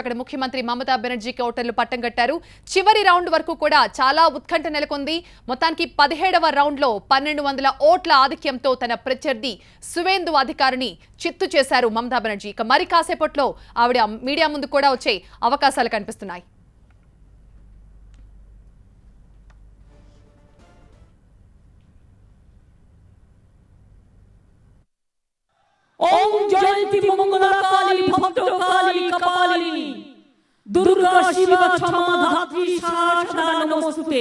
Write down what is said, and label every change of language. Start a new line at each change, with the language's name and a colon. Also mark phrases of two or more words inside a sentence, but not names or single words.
Telugu: అక్కడ ముఖ్యమంత్రి మమతా బెనర్జీకి ఓటర్లు పట్టం కట్టారు. చివరి రౌండ్ వరకు కూడా చాలా ఉత్కంఠ నెలకొంది. మొత్తానికి 17వ రౌండ్లో 1200 ఓట్ల ఆధిక్యంతో తన ప్రత్యర్థి సువేందు అధికారిని చిత్తు చేశారు మమతా బెనర్జీ. ఇక మరి కాసేపట్లో ఆవిడ మీడియా ముందు కూడా వచ్చే అవకాశాలు కనిపిస్తున్నాయి.
Sanskrit: ओम जयंती मंगला काली भक्त काली कपालिनी दुर्गा शिव क्षमा धात्री शारदा नमोस्तुते